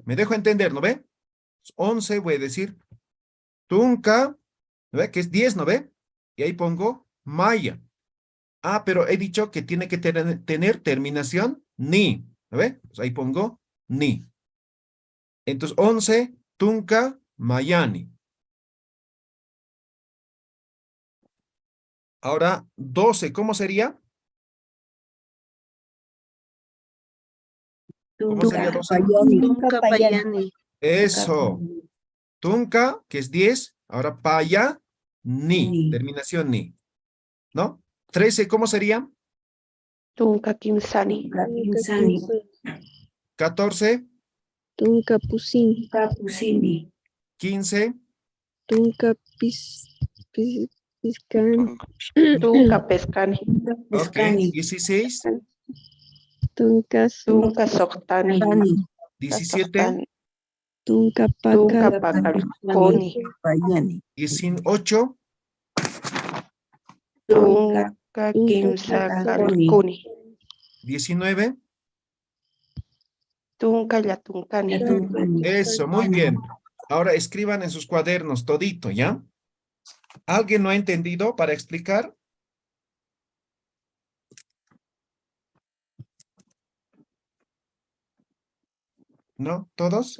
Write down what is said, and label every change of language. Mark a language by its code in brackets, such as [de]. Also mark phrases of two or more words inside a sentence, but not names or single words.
[es] Me dejo entender, ¿no ve? 11 voy a decir tunca, ¿no ve? Que es 10, ¿no ve? Y ahí pongo maya. Ah, pero he dicho que tiene que tener terminación ni, ¿no ve? Pues ahí pongo ni. Entonces, 11, [ay] tunca, mayani. [es] Ahora, 12, ¿cómo sería? ¿Cómo sería 12? [ay] Payani. Tunka Payani. [es] Eso. Tunca, que es 10. Ahora paya, ni. [ay] Ni. [es] Terminación ni. ¿No? 13, ¿cómo sería? [ay] Tunka Kimsani. Insani. [es] 14, [ay] Tunka Pusin, Kapusini. [es] 15, [ay] Tunka Piscan, Tunka Pescani. [es] ok, [ay] Pescani. [es] 16, [ay] Tunka Tunka Soktani. [es] 17, [ay] Tunka Tunka Pacal, Pacalconi. Payani. [es] 18, [ay] Tunka Kimsacalconi. [es] 19. [ay] Tunka Yatuncani. [es] Eso, muy bien. Ahora escriban en sus cuadernos todito, ¿ya? ¿Alguien no ha entendido para explicar? ¿No? ¿Todos?